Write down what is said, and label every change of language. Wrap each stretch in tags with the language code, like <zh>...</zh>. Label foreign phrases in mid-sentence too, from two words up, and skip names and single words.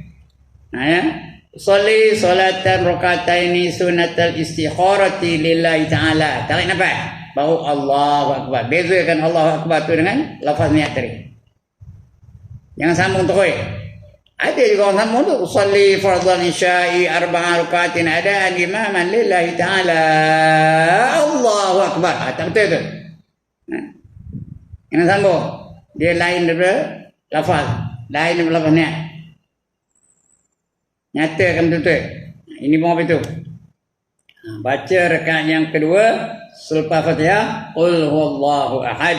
<ar>صلي صلاة ركعتين سنة الاستخارة لله تعالى.</ar> <ms>Tarik nafas. Baru</ms> <ar>الله أكبر.</ar> <ms>Bezakan</ms> <ar>الله أكبر</ar> <ms>tu dengan lafaz niat tadi. Jangan sambung terus. Ada juga orang sambung tu.</ms> <ar>صلي فرض العشاء أربع ركعات أداء إماما لله تعالى. الله أكبر.</ar> <ms>Tak betul tu. Jangan sambung. Dia lain daripada lafaz. Lain daripada lafaz niat. Nyatakan betul-betul. Ini pun apa itu? Baca rakaat yang kedua selepas Fatihah,</ms> <ar>قل هو الله أحد.</ar>